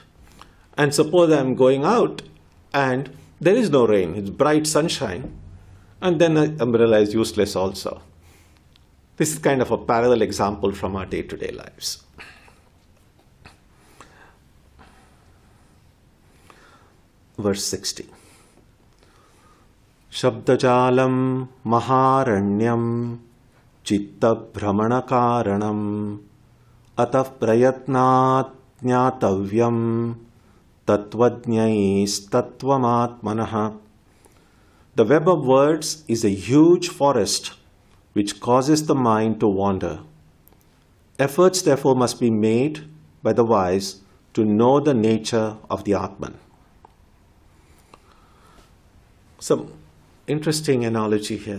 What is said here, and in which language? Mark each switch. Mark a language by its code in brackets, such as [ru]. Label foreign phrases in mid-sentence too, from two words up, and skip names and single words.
[en] And suppose I'm going out and there is no rain, it's bright sunshine, and then the umbrella is useless also. This is kind of a parallel example from our day-to-day lives. Verse 60. [sa] Shabdajalam maharanyam chitta bhramanakaranam atah prayatnat jnatavyam tatvajñais tattvamatmanaha. [en] The web of words is a huge forest which causes the mind to wander. Efforts therefore must be made by the wise to know the nature of the Atman. Some interesting analogy here.